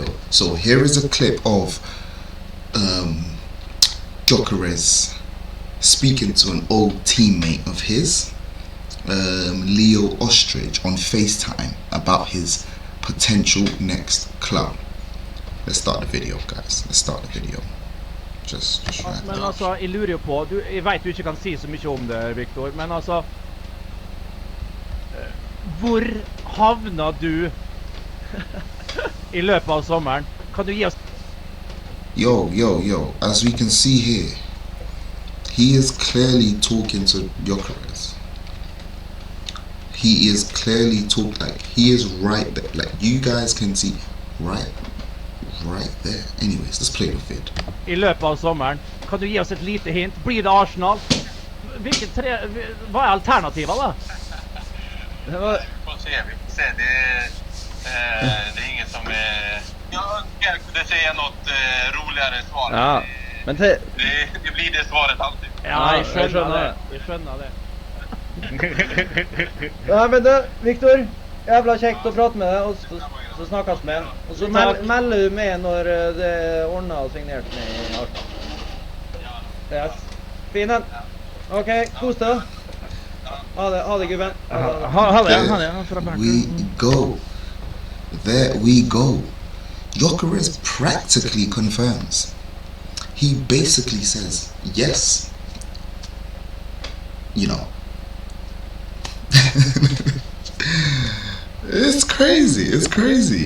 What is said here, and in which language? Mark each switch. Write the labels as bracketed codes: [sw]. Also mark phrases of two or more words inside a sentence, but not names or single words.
[en] So here is a clip of Gyokeres speaking to an old teammate of his, Leo Ostrich, on FaceTime about his potential next club. Let's start the video, guys. Just right [no] Men [en] there. [no] altså, jeg lurer jo på, jeg vet du ikke kan si så mye om det, Victor, men altså, hvor havna du I løpet av sommeren? Kan du gi oss? [en] Yo, as we can see here, he is clearly talking to Gyokeres. He is clearly he is right there, like you guys can see, right there. Anyways, let's play the vid. [no] I løpet av sommeren, kan du gi oss et lite hint? Blir det Arsenal? Hva alternativet da? [sv] Vi får se, det är inget som jag kunde säga något roligare svar. [no] Ja, men det blir det svaret alltid. Ja, jeg skjønner det. Ja, men du, Victor, jävla kjekt å prate med deg, og så snakkes med. Og så melder du med når det ordnet og signert med i Arsenal. Yes. Fin den. Ok, kos deg. Ha det, gubben. [en] There we go. Gyokeres practically confirms. He basically says yes. It's crazy.